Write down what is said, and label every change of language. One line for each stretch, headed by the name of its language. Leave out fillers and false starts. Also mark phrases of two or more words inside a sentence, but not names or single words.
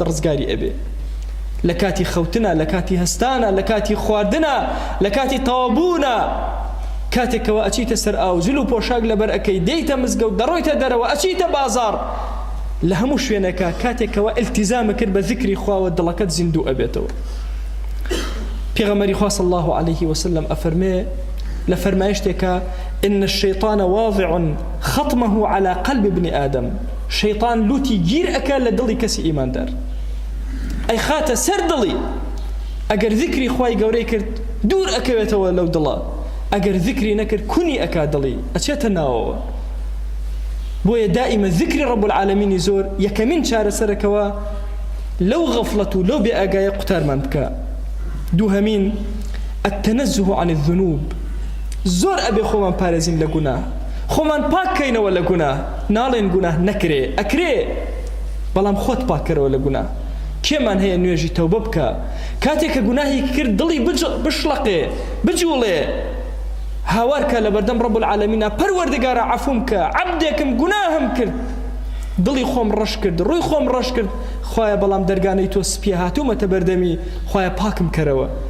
Central Kurdish: ڕزگاری ئەبێ لە کاتی خەوتنە لە کاتی هەستانە لە کاتی خواردنە لە کاتی تەوابوونە کاتێکەوە ئەچیتە سەر ئاوجل و پۆشاک لەبەر ئەەکەی دەیتە مزگەوت دەڕۆیتە دەرەوە ئەچیتە بازار لە هەموو شوێنەکە کاتێکەوە ئیلتیزامە کرد بە ذیکری خواوە دڵەکەت زیندوو ئەبێتەوە پێغەمبەری خوا
Arabic: صلی الله عليه وسلم
Central Kurdish: ئەفەرمێ لە فەرمایشتێکە
Arabic: إن الشيطان واضع خطمه على قلب ابن آدم
Central Kurdish: شيطان لوتی گیر ئەکا لە دڵی کەسی ئیماندار ئەی خاتە سەر دڵی ئەگەر ذیکری خوای گەورەی کرد دوور ئەکەوێتەوە لەو دڵە ئەگەر ذیکری نەکرد کونی ئەکا دڵی ئەچێتە ناوەوە بۆیە دائیمە ذیکری
Arabic: ڕەب العالەمینی
Central Kurdish: زۆر یەکەمین چارەسەرەکەوە لەو غەفڵەت و لەو بێئاگایە قوتارمان بکە دووهەمین
Arabic: التەنەزه عن الذنوب
Central Kurdish: زۆر ئەبێ خۆمان پارێزین لە گوناه خۆمان پاککەینەوە لە گوناه ناڵێن گوناه نەکرێ ئەکرێ بەڵام خۆت پاککەرەوە لە گوناه کێمان هەیە نوێژی تەوبە بکە کاتێککە گوناهی کرد دڵی بشڵەقێ بجوڵێ هاوارکە لە بەردەم
Arabic: ڕەب العالەمینە
Central Kurdish: پەروەردگارە عەفوم کە عەبدێکم گوناهم کرد دڵی خۆم ڕەش کرد ڕووی خۆم ڕەش کرد خوایە بەڵام دەرگانەی تۆ سپیە هاتوومەتە بەردەمی خوایە پاکم کەرەوە